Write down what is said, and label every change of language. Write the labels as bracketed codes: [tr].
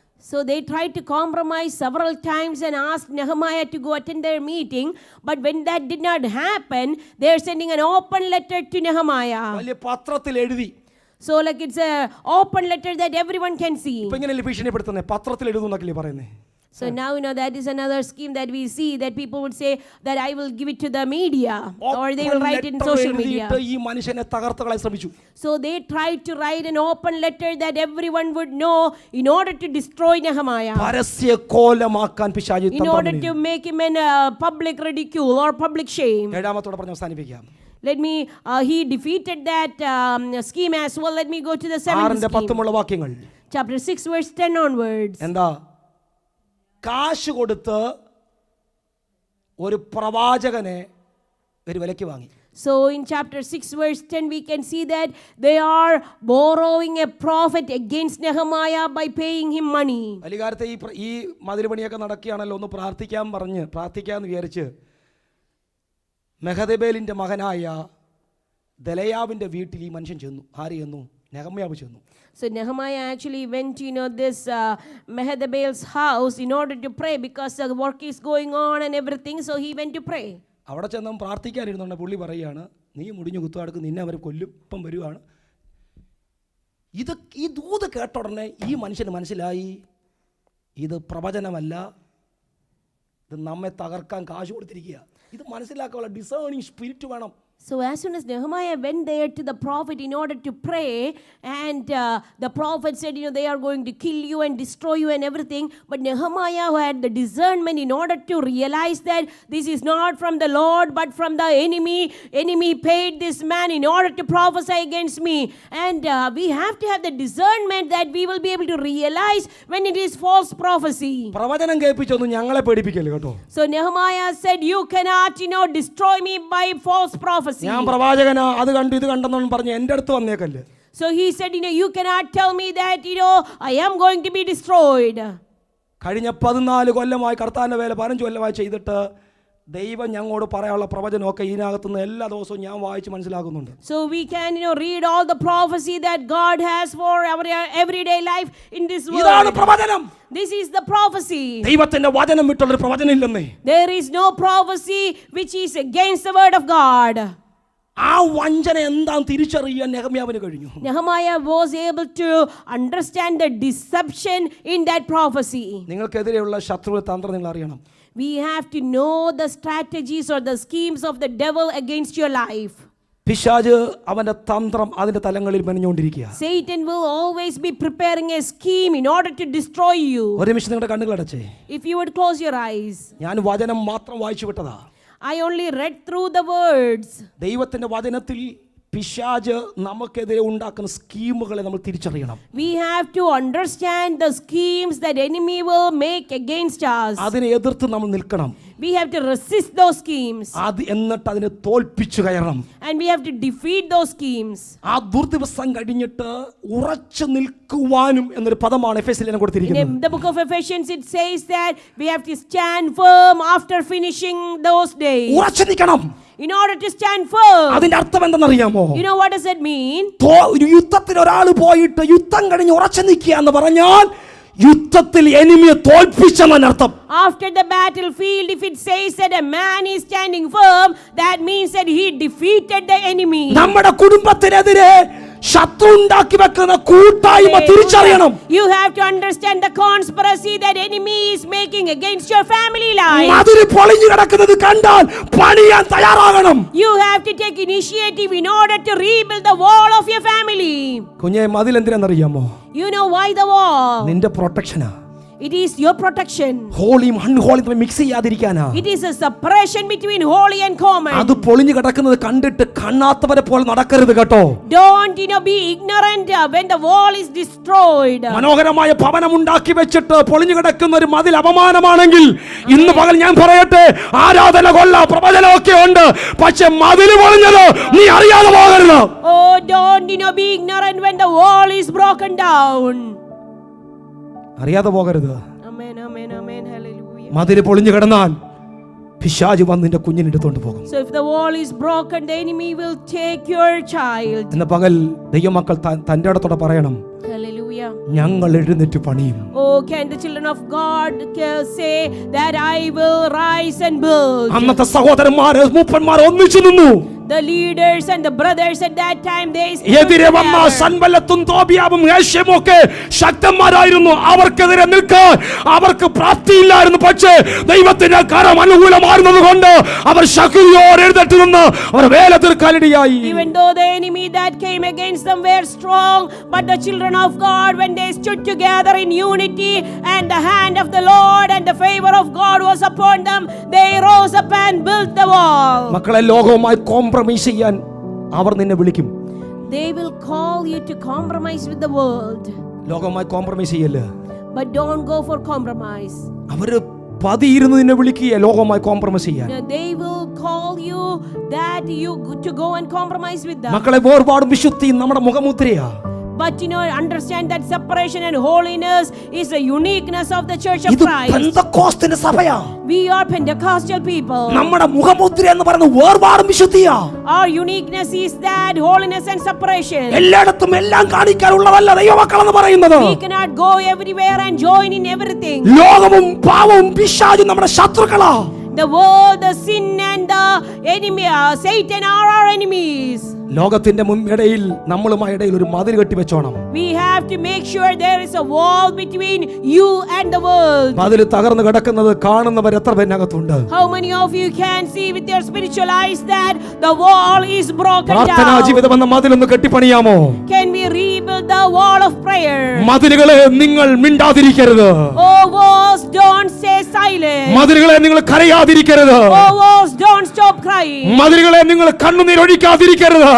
[en] So they tried to compromise several times and asked Nehemiah to go attend their meeting. But when that did not happen, they are sending an open letter to Nehemiah. [ml] വലിയ പത്രത്തിൽ എഴുതി. [en] So like it's a open letter that everyone can see. [ml] ഇപ്പൊ ഇങ്ങനെയല്ലേ ഭീഷണിപ്പെടുത്തുന്നത്? പത്രത്തിൽ എഴുതുന്നൊക്കെയല്ലേ പറയുന്നത്? [en] So now that is another scheme that we see, that people would say that I will give it to the media, or they will write it in social media. [ml] ഈ മനുഷ്യനെ തകർത്തുകളാൻ ശ്രമിച്ചു. [en] So they tried to write an open letter that everyone would know in order to destroy Nehemiah. [ml] പരസ്യ കോലമാക്കാൻ പിശാച് [en] In order to make him in public ridicule or public shame. [ml] 7ാമത്തോടെ പറഞ്ഞ് അവസാനിപ്പിക്കാം. [en] Let me he defeated that scheme as well. Let me go to the 7th scheme. [ml] വാക്യങ്ങൾ. [en] Chapter 6 verse 10 onwards. [ml] എന്താ? കാശ് കൊടുത്ത് ഒരു പ്രവാചകനെ ഒരു വിലയ്ക്ക് വാങ്ങി. [en] So in chapter 6 verse 10 we can see that they are borrowing a prophet against Nehemiah by paying him money. [ml] അലികാലത്തെ ഈ മതിൽ പണിയൊക്കെ നടക്കുകയാണല്ലോ, ഒന്ന് പ്രാർത്ഥിക്കാമെന്ന് വിചാരിച്ച് മെഹദബേലിൻ്റെ മകനായ ദലയാവിൻ്റെ വീട്ടിൽ ഈ മനുഷ്യൻ ചെന്നു. ആര് ചെന്നു? നെഹമ്യാവ് ചെന്നു. [en] So Nehemiah actually went to this Mehetabel's house in order to pray because the work is going on and everything, so he went to pray. [ml] അവിടെ ചെന്ന് പ്രാർത്ഥിക്കാനിരുന്നുണ്ട്. പുള്ളി പറയുകയാണ്, നീ മുടിഞ്ഞു കുത്തുവാടുക്ക്, നിന്നെ അവർ കൊല്ലും, ഇപ്പം വരുവാണ്. ഈ ദൂത് കേട്ട ഉടനെ ഈ മനുഷ്യന് മനസ്സിലായി, ഇത് പ്രവചനമല്ല, ഇത് നമ്മെ തകർക്കാൻ കാശ് കൊടുത്തിരിക്കുക. ഇത് മനസ്സിലാക്കാനുള്ള [en] discerning spirit [ml] വേണം. [en] So as soon as Nehemiah went there to the prophet in order to pray, and the prophet said, they are going to kill you and destroy you and everything. But Nehemiah, who had the discernment in order to realize that this is not from the Lord but from the enemy paid this man in order to prophesy against me. And we have to have the discernment that we will be able to realize when it is false prophecy. [ml] പ്രവചനം കേൾപ്പിച്ചൊന്നും ഞങ്ങളെ പേടിപ്പിക്കല്ലേ കേട്ടോ. [en] So Nehemiah said, you cannot destroy me by false prophecy. [ml] ഞാൻ പ്രവാചകനാ, അത് കണ്ടു ഇത് കണ്ടെന്നു പറഞ്ഞ് എൻ്റെ അടുത്ത് വന്നേക്കല്ലേ. [en] So he said, you cannot tell me that, I am going to be destroyed. [ml] കഴിഞ്ഞ 14 കൊല്ലമായി കർത്താവിൻ്റെ വേല 15 കൊല്ലമായി ചെയ്തിട്ട് ദൈവം ഞങ്ങളോട് പറയാനുള്ള പ്രവചനമൊക്കെ ഇതിനകത്തുനിന്ന് എല്ലാ ദിവസവും ഞാൻ വായിച്ച് മനസ്സിലാക്കുന്നുണ്ട്. [en] So we can read all the prophecy that God has for our everyday life in this world. [ml] ഇതാണ് പ്രവചനം. [en] This is the prophecy. [ml] ദൈവത്തിന്റെ വചനം വിട്ടുള്ള ഒരു പ്രവചനം ഇല്ലെന്നേ. [en] There is no prophecy which is against the word of God. [ml] ആ വഞ്ചന എന്താണെന്ന് തിരിച്ചറിയാൻ നെഹമ്യാവിന് കഴിഞ്ഞു. [en] Nehemiah was able to understand the deception in that prophecy. [ml] നിങ്ങൾക്കെതിരെയുള്ള ശത്രുവിന്റെ തന്ത്രം നിങ്ങൾ അറിയണം. [en] We have to know the strategies or the schemes of the devil against your life. [ml] പിശാച് അവന്റെ തന്ത്രം അതിന്റെ തലങ്ങളിൽ മെനഞ്ഞുകൊണ്ടിരിക്കുക. [en] Satan will always be preparing a scheme in order to destroy you. [ml] ഒരു നിമിഷം നിങ്ങളുടെ കണ്ണുകൾ അടച്ചേ. [en] If you would close your eyes. [ml] ഞാൻ വചനം മാത്രം വായിച്ചു വിട്ടതാ. [en] I only read through the words. [ml] ദൈവത്തിന്റെ വചനത്തിൽ പിശാച് നമുക്കെതിരെ ഉണ്ടാക്കുന്ന സ്കീമുകളെ നമ്മൾ തിരിച്ചറിയണം. [en] We have to understand the schemes that enemy will make against us. [ml] അതിനെ എതിർത്ത് നമ്മൾ നിൽക്കണം. [en] We have to resist those schemes. [ml] എന്നിട്ട് അതിനെ തോൽപ്പിച്ചു കയറണം. [en] And we have to defeat those schemes. [ml] ആ ദുർദിവസം കഴിഞ്ഞിട്ട് ഉറച്ചു നിൽക്കുവാനും എന്നൊരു പദമാണ് എഫെസ്യരിൽ കൊടുത്തിരിക്കുന്നത്. [en] In the book of Ephesians it says that we have to stand firm after finishing those days. [ml] ഉറച്ചു നിൽക്കണം. [en] In order to stand firm. [ml] അതിന്റെ അർത്ഥം എന്തെന്നറിയാമോ? [en] You know what does it mean? [ml] ഒരു യുദ്ധത്തിൽ ഒരാൾ പോയിട്ട് യുദ്ധം കഴിഞ്ഞ് ഉറച്ചു നിൽക്കുക എന്ന് പറഞ്ഞാൽ യുദ്ധത്തിൽ എനിമിയെ തോൽപ്പിച്ചെന്നാണ് അർത്ഥം. [en] After the battlefield, if it says that a man is standing firm, that means that he defeated the enemy. [ml] നമ്മുടെ കുടുംബത്തിനെതിരെ ശത്രു ഉണ്ടാക്കി വെക്കുന്ന കൂട്ടായ്മ തിരിച്ചറിയണം. [en] You have to understand the conspiracy that enemy is making against your family life. [ml] മതിൽ പൊളിഞ്ഞു കിടക്കുന്നത് കണ്ടാൽ പണിയാൻ തയ്യാറാകണം. [en] You have to take initiative in order to rebuild the wall of your family. [ml] കുഞ്ഞേ, മതിൽ എന്തിനാണെന്നറിയാമോ? [en] You know why the wall? [ml] നിന്റെ പ്രൊട്ടക്ഷനാ. [en] It is your protection. [ml] ഹോളിയും അൺഹോളിയും തമ്മിൽ mix ചെയ്യാതിരിക്കാനാ. [en] It is a separation between holy and common. [ml] അത് പൊളിഞ്ഞു കിടക്കുന്നത് കണ്ടിട്ട് കാണാത്തവരെ പോലെ നടക്കരുത് കേട്ടോ. [en] Don't be ignorant when the wall is destroyed. [ml] മനോഹരമായ ഭവനം ഉണ്ടാക്കി വെച്ചിട്ട് പൊളിഞ്ഞു കിടക്കുന്ന ഒരു മതിൽ അപമാനമാണെങ്കിൽ ഇന്ന് പകൽ ഞാൻ പറയട്ടെ, ആരാധന കൊള്ള പ്രവചനമൊക്കെ ഉണ്ട്, പക്ഷെ മതിൽ പൊളിഞ്ഞത് നീ അറിയാതെ പോകരുത്. [en] Oh, don't be ignorant when the wall is broken down. [ml] അറിയാതെ പോകരുത്. [en] Amen, amen, amen, hallelujah. [ml] മതിൽ പൊളിഞ്ഞു കിടന്നാൽ പിശാച് വന്ന് നിന്റെ കുഞ്ഞിനെ എടുത്തോണ്ട് പോകും. [en] So if the wall is broken, the enemy will take your child. [ml] ഇന്ന് പകൽ ദൈവമക്കൾ തന്റെ അടുത്തോടെ പറയണം, [en] Hallelujah. [ml] ഞങ്ങൾ എഴുന്നേറ്റ് പണിയും. [en] Oh, can the children of God say that I will rise and build? [ml] അന്നത്തെ സഹോദരന്മാര് മൂപ്പന്മാർ ഒന്നിച്ചു നിന്നു. [en] The leaders and the brothers at that time, they [ml] എതിരെ വന്ന സൻബല്ലത്തും തോബിയാവും ഗേശെമും ഒക്കെ ശക്തന്മാരായിരുന്നു. അവർക്കെതിരെ നിൽക്കാൻ അവർക്ക് പ്രാപ്തിയില്ലായിരുന്നു. പക്ഷേ ദൈവത്തിന്റെ കരം അനുകൂലമായിരുന്നത് കൊണ്ട് അവർ ശക്തിയോടെ എഴുന്നേറ്റ് നിന്ന് അവർ വേല തീർക്കാനിടയായി. [en] Even though the enemy that came against them were strong, but the children of God, when they stood together in unity and the hand of the Lord and the favor of God was upon them, they rose up and built the wall. [ml] മക്കളെ, ലോകവുമായി compromise ചെയ്യാൻ അവർ നിന്നെ വിളിക്കും. [en] They will call you to compromise with the world. [ml] ലോകവുമായി compromise ചെയ്യല്ല. [en] But don't go for compromise. [ml] അവര് പതിയിരുന്ന് നിന്നെ വിളിക്കുക ലോകവുമായി കോംപ്രമൈസ് ചെയ്യാൻ. [en] They will call you that you to go and compromise with them. [ml] മക്കളെ, വേർപാടും വിശുദ്ധിയും നമ്മുടെ മുഖമുദ്രയാ. [en] But understand that separation and holiness is the uniqueness of the Church of [ml] ഇത് [en] Christ. [ml] പെന്തക്കോസ്തിന്റെ സഭയാ. [en] We are Pentecostal people. [ml] നമ്മുടെ മുഖമുദ്ര എന്ന് പറയുന്നത് വേർപാടും വിശുദ്ധിയാ. [en] Our uniqueness is that holiness and separation. [ml] എല്ലായിടത്തും എല്ലാം കാണിക്കാനുള്ളതല്ല ദൈവമക്കളെന്ന് പറയുന്നത്. [en] We cannot go everywhere and join in everything. [ml] ലോകവും പാവവും പിശാചും നമ്മുടെ ശത്രുക്കളാ. [en] The world, the sin and the enemy, Satan are our enemies. [ml] ലോകത്തിന്റെ ഇടയിൽ നമ്മളുമായി ഇടയിൽ ഒരു മതിൽ കെട്ടി വെച്ചോണം. [en] We have to make sure there is a wall between you and the world. [ml] മതിൽ തകർന്നു കിടക്കുന്നത് കാണുന്നവർ എത്ര പേരിനകത്തുണ്ട്? [en] How many of you can see with your spiritual eyes that the wall is broken [ml] പ്രാർത്ഥനാ [en] down? [ml] ജീവിതം എന്ന മതിലൊന്ന് കെട്ടിപ്പണിയാമോ? [en] Can we rebuild the wall of prayer? [ml] മതിലുകളെ നിങ്ങൾ മിണ്ടാതിരിക്കരുത്. [en] Oh walls, don't stay silent. [ml] മതിലുകളെ നിങ്ങൾ കരയാതിരിക്കരുത്. [en] Oh walls, don't stop crying. [ml] മതിലുകളെ നിങ്ങൾ കണ്ണുനീരൊഴിക്കാതിരിക്കരുത്.